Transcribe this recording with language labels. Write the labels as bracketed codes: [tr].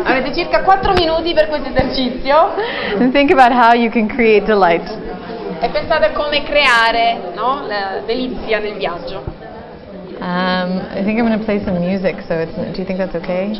[it] Avete circa 4 minuti per questo esercizio [en] And think about how you can create delight. [it] e pensate a come creare, no? La delizia nel viaggio. [en] I think I'm going to play some music, so do you think that's okay?